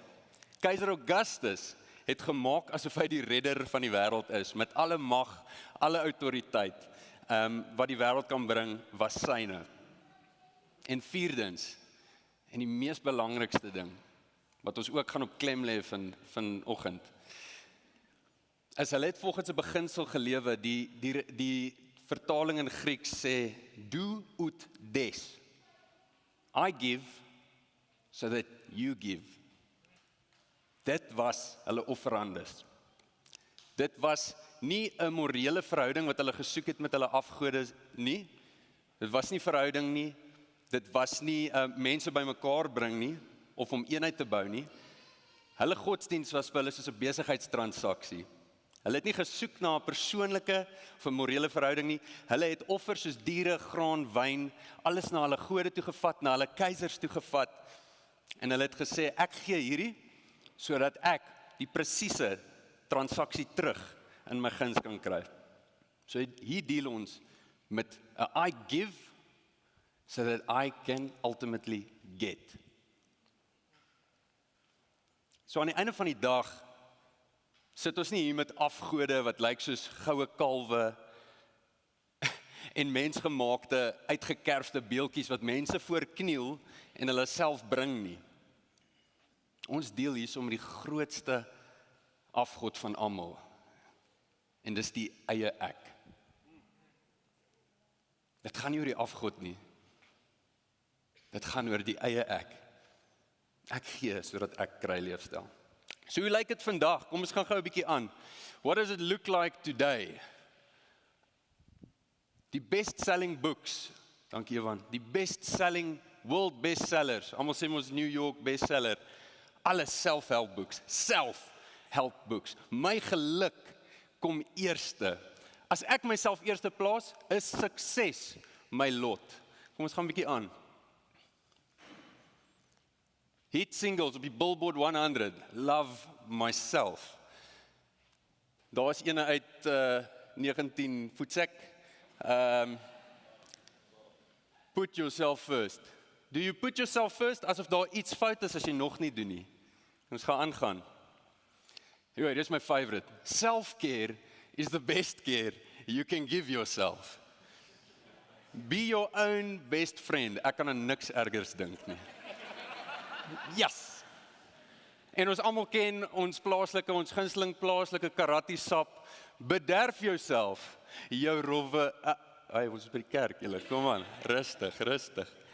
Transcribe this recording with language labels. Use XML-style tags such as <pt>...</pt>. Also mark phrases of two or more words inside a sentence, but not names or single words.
<af>Keiser Augustus het gemaak asof hy die redder van die wêreld is, met alle mag, alle autoriteit wat die wêreld kan bring, was syne. En vierdens, en die mees belangrikste ding, wat ons ook gaan op klem lê vanoggend, is hulle het volgens 'n beginsel gelewe, die vertaling in Grieks sê,</af> <la>do ut des.</la> <en>I give, so that you give.</en> <af>Dit was hulle offerandes. Dit was nie 'n morele verhouding wat hulle gesoek het met hulle afgode nie. Dit was nie verhouding nie. Dit was nie mense bymekaar bring nie, of om eenheid te bou nie. Hulle godsdiens was vir hulle soos 'n besigheidstransaksie. Hulle het nie gesoek na 'n persoonlike of 'n morele verhouding nie. Hulle het offers soos diere, graan, wyn, alles na hulle gode toe gevat, na hulle keisers toe gevat. En hulle het gesê, ek gee hierdie, sodat ek die presiese transaksie terug in my guns kan kry. So hier deel ons met</af> <en>I give, so that I can ultimately get.</en> <af>So aan die einde van die dag, sit ons nie hier met afgode wat lyk soos goue kalwe en mensgemaakte, uitgekerfde beeldjies wat mense voorkniel en hulle self bring nie. Ons deel hier met die grootste afgod van almal. En dis die eie ek. Dit gaan nie oor die afgod nie. Dit gaan oor die eie ek. Ek gee sodat ek kry leefstyl. So hoe lyk dit vandag? Kom ons gaan gou 'n bietjie aan.</af> <en>What does it look like today?</en> <af>Die</af> <en>best-selling books,</en> <af>dankie Evan, die</af> <en>best-selling, world bestsellers,</en> <af>almal sê ons</af> <en>New York bestseller,</en> <af>alle</af> <en>self-help books.</en> <af>My geluk kom eerste. As ek myself eerste plaas, is sukses my lot. Kom ons gaan 'n bietjie aan.</af> <en>Hit singles</en> <af>op die Billboard 100, Love Myself. Daar is ene uit 19 voetsek.</af> <en>Put yourself first. Do you put yourself first?</en> <af>Asof daar iets fout is as jy nog nie doen nie. Ons gaan aangaan. Hier is my favorite.</af> <en>Self-care is the best care you can give yourself. Be your own best friend.</en> <af>Ek kan aan niks ergers dink nie. Yes! En ons almal ken ons gunsteling plaaslike karate sap. Bederf jouself, jou rowwe. Ons is by die kerk, julle. Kom aan, rustig.</af>